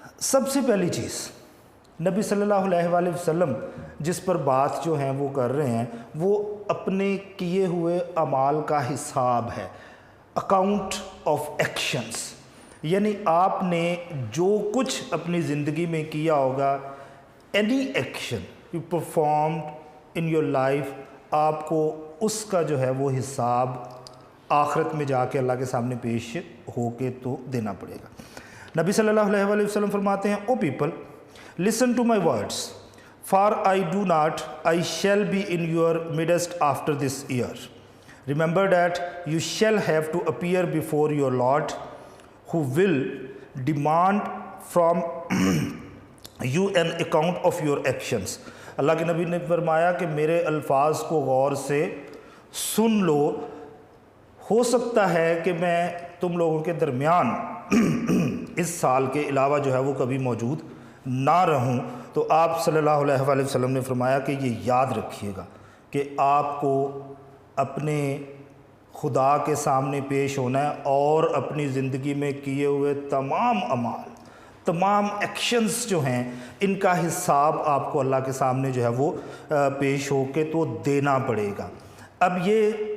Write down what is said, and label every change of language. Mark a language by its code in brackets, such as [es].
[ur] سب سے پہلی چیز نبی صلی اللہ علیہ وآلہ وسلم جس پر بات جو ہیں وہ کر رہے ہیں، وہ اپنے کیے ہوئے اعمال کا حساب ہے، [en] account of actions, [ur] یعنی آپ نے جو کچھ اپنی زندگی میں کیا ہوگا، [en] any action you performed in your life, [ur] آپ کو اس کا جو ہے وہ حساب آخرت میں جا کے اللہ کے سامنے پیش ہو کے تو دینا پڑے گا۔ نبی صلی اللہ علیہ وآلہ وسلم فرماتے ہیں، [en] O people listen to my words, for I do not, I shall be in your midst after this year. Remember that you shall have to appear before your Lord, who will demand from you an account of your actions. [ur] اللہ کے نبی نے فرمایا کہ میرے الفاظ کو غور سے سن لو، ہو سکتا ہے کہ میں تم لوگوں کے درمیان اس سال کے علاوہ جو ہے وہ کبھی موجود نہ رہوں۔ تو آپ صلی اللہ علیہ وآلہ وسلم نے فرمایا کہ یہ یاد رکھیے گا کہ آپ کو اپنے خدا کے سامنے پیش ہونا ہے، اور اپنی زندگی میں کیے ہوئے تمام اعمال، تمام ایکشنز جو ہیں، ان کا حساب آپ کو اللہ کے سامنے جو ہے وہ پیش ہو کے تو دینا پڑے گا۔ اب یہ